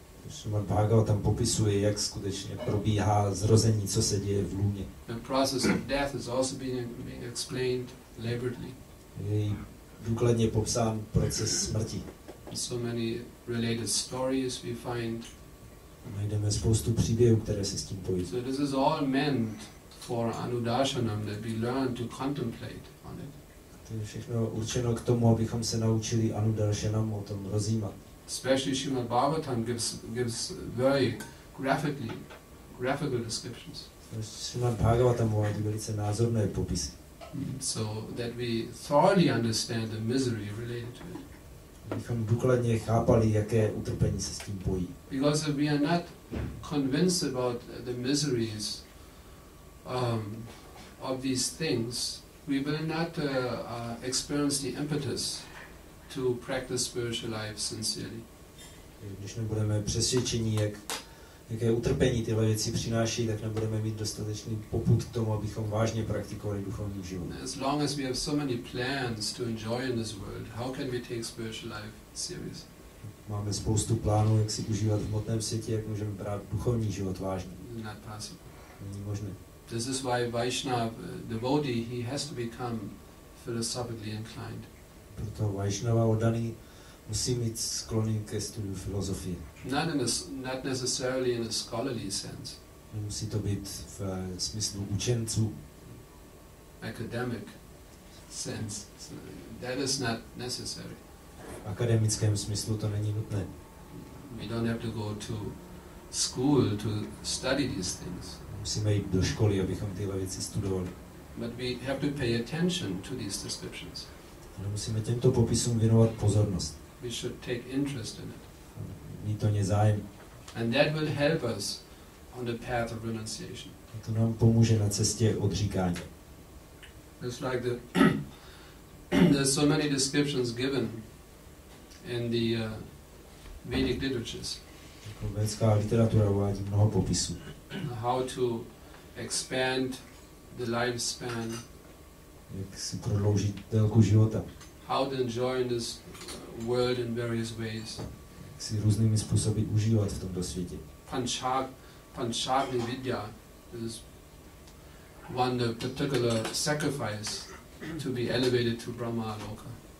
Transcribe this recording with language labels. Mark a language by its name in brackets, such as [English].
[Czech] Šrimad-Bhagavatam popisuje, jak skutečně probíhá zrození, co se děje v lůně. [English] The process of death is also being explained elaborately. [Czech] Je důkladně popsán proces smrti. [English] So many related stories we find. [Czech] Najdeme spoustu příběhů, které se s tím pojí. [English] So this is all meant for anudarshanam, that we learn to contemplate on it. [Czech] To je všechno určeno k tomu, abychom se naučili anudarshanam o tom rozjímat. [English] Especially Srimad-bhagavatam gives very graphical descriptions. [Czech] Srimad-bhagavatam uvádí velice názorné popisy. [English] So that we thoroughly understand the misery related to it. [Czech] Abychom důkladně chápali, jaké utrpení se s tím pojí. [English] Because if we are not convinced about the miseries of these things, we will not experience the impetus to practice spiritual life sincerely. [Czech] Když nebudeme přesvědčení, jaké utrpení tyhle věci přináší, tak nebudeme mít dostatečný popud k tomu, abychom vážně praktikovali duchovní život. [English] As long as we have so many plans to enjoy in this world, how can we take spiritual life seriously? [Czech] Máme spoustu plánů, jak si užívat v hmotném světě, jak můžeme brát duchovní život vážně. [English] Not possible. [Czech] Není možné. [English] This is why Vaishnava devotee, he has to become philosophically inclined. [Czech] Proto Vaishnava oddaný musí mít sklony ke studiu filozofie. [English] Not necessarily in a scholarly sense. [Czech] Nemusí to být v smyslu učenců. [English] Academic sense. So that is not necessary. [Czech] V akademickém smyslu to není nutné. [English] We don't have to go to school to study these things. [Czech] Musíme jít do školy, abychom tyhle věci studovali. [English] But we have to pay attention to these descriptions. [Czech] Ale musíme těmto popisům věnovat pozornost. [English] We should take interest in it. [Czech] Mít to zájem. [English] And that will help us on the path of renunciation. [Czech] A to nám pomůže na cestě odříkání. [English] It's like there's so many descriptions given in the Vedic literatures. [Czech] Védská literatura uvádí mnoho popisů. [English] How to expand the lifespan. [Czech] Jak si prodloužit délku života. [English] How to enjoy in this world in various ways. [Czech] Si různými způsoby užívat v tomto světě. [English] Panchagni Vidya is one particular sacrifice to be elevated to Brahma Loka.